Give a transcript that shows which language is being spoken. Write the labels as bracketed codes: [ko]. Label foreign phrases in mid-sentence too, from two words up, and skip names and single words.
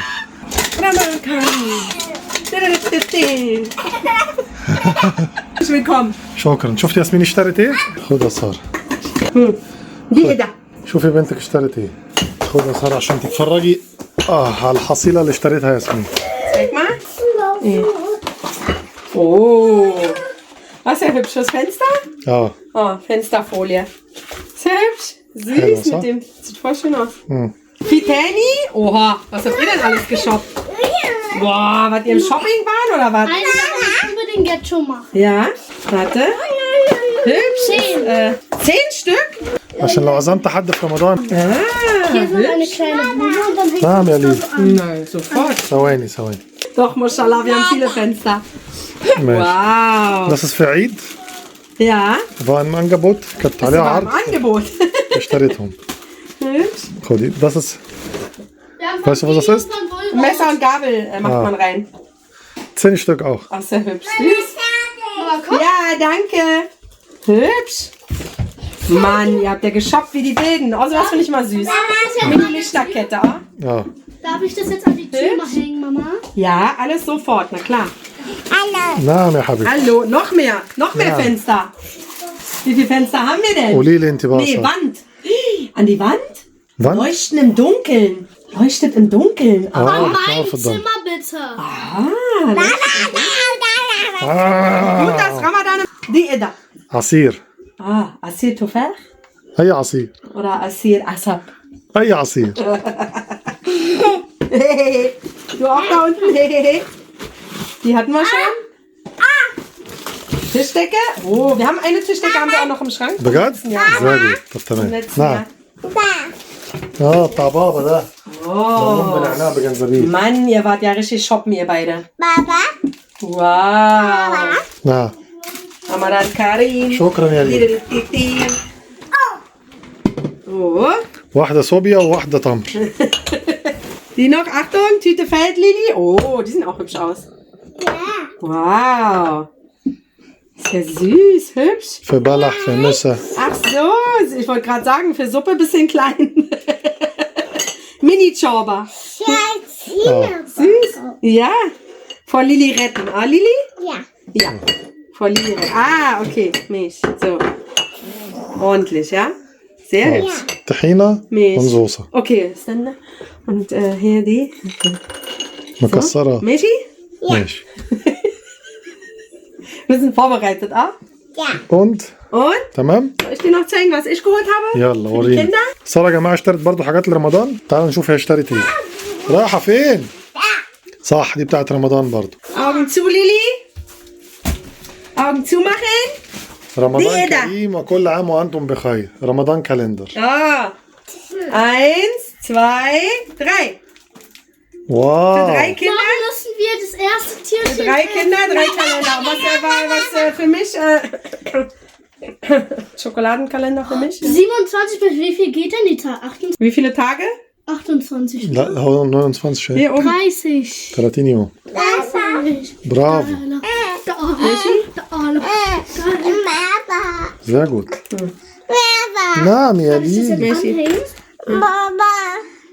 [ar] رمضان كريم. Willkommen. شكرا. شفت ياسمين اشترت ايه؟ خد يا ساره. دي ايه ده؟ شوفي بنتك اشترت ايه. خد يا ساره عشان تتفرجي على الحصيله اللي اشتريتها ياسمين. [de] Zeig mal. Oh. Was ein hübsches Fenster. [ar] اه. [de] Oh, Fensterfolie. Sehr hübsch. Hallo, Süß so. mit dem. Sieht voll schön aus. Fitani. Oha, was habt ihr denn alles geshoppt? Boah, wart ihr im Shopping waren oder was? Eine Sache muss ich unbedingt jetzt schon machen. Ja, warte. Hübsch. 10 Stück? [ar] عشان لو عزمت حد في رمضان. [de] Hier ist noch eine kleine Blume und dann hängt [ar] نعم يا ليلي. [de] Nein, sofort. [ar] ثواني. [de] Doch, Mashallah, wir haben viele Fenster. [ar] ماشي. [de] Wow. Das ist für عيد. Ja, war ein Angebot. كانت das [ar] عليها [de] war [ar] عرض. [de] im Angebot. [ar] اشتريتهم. [de] Hübsch. خدي. Das ist. Weißt du, was das ist? Messer und Gabel macht man rein. 10 Stück auch. Ach, sehr hübsch. Süß. Ja, danke. Hübsch. Mann, ihr habt ja geshoppt wie die Wilden. Oh, sowas finde ich mal süß. Mini-Lichterkette, oh? Ja. Darf ich das jetzt an die Tür mal hängen, Mama? Ja, alles sofort, na klar. [ar] نعم يا حبيبي. [de] Hallo, noch mehr Ja. Fenster. Wie viele Fenster haben wir denn? [ar] قولي لي انت بقى. [de] Nee, Wand. An die Wand? Wand? Leuchten im Dunkeln. Leuchtet im Dunkeln. Ah, [ar] اه [de] Mein [ar] في الضلمة. [de] Zimmer bitte. gut, das Ramadan. Die Ida. [ar] عصير. عصير تفاح اي عصير. oder عصير قصب? اي عصير. [de] Du auch da unten? Die hatten wir schon. Tischdecke. Oh, wir haben eine Tischdecke, haben wir auch noch im Schrank. [ar] بجد؟ [de] Ja. [ar] زي gut. طب [de] Im [ar] تمام. [de] letzten [ar] نعم. [de] Jahr. [ar] اه بتاع بابا ده. [de] Oh. [ar] بنعناع بجنزبيل. [de] Mann, ihr wart ja richtig shoppen, ihr beide. Baba. Wow. [ar] نعم. رمضان كريم. شكرا يا ليلي. [de] Oh. [ar] واحدة صوبيا وواحدة تمر. [de] Die noch, Achtung, Tüte Feldlili. Oh, die sehen auch hübsch aus. Wow. Ist ja süß, hübsch. [ar] في بلح في نسا. [de] Ach so, ich wollte gerade sagen, für Suppe ein bisschen klein. Mini-Chorba. Süß. Ja. Vor Lili retten. Ah, Lili? Ja. Ja. Vor Lili retten. Ah, okay. Milch. So. Ordentlich, ja? Sehr hübsch. [ar] طحينة [de] Milch. [ar] ونزوصة. [de] Okay, ist dann. Und hier die. [ar] مكسرة. [de] Milchi? [ar] ماشي. [de] Wir sind vorbereitet, ah? Und Und? [ar] تمام. [de] Soll ich dir noch zeigen, was ich geholt habe? [ar] يلا [de] Für die [ar] وريني. [de] Kinder? [ar] سارة يا جماعة اشترت برضو حاجات لرمضان. تعالوا نشوف هي اشترت ايه. رايحة فين؟ صح دي بتاعت رمضان برضو. [de] Augen zu, Lili. Augen zumachen. [ar] رمضان دي ده. كريم وكل عام وانتم بخير. رمضان كالندر. [de] Ah. 1, 2, 3. Für 3 [ar] واو. [de] Kinder. Dann müssen wir das erste Tierchen. Für 3 Kinder, 3 Kalender. Was für mich? Schokoladenkalender für mich. 27 bis wie viel geht denn die Tag? Wie viele Tage? 28. [ar] لا هو 29 شيء. [de] Hier oben. 30. [ar] 30 يوم. [de] 30. [ar] برافو. [de] Da alle. Baba. Sehr gut. Baba. [ar] نعم يا [de] Ist das [ar] ليلي. [de] jetzt anhängen? Baba.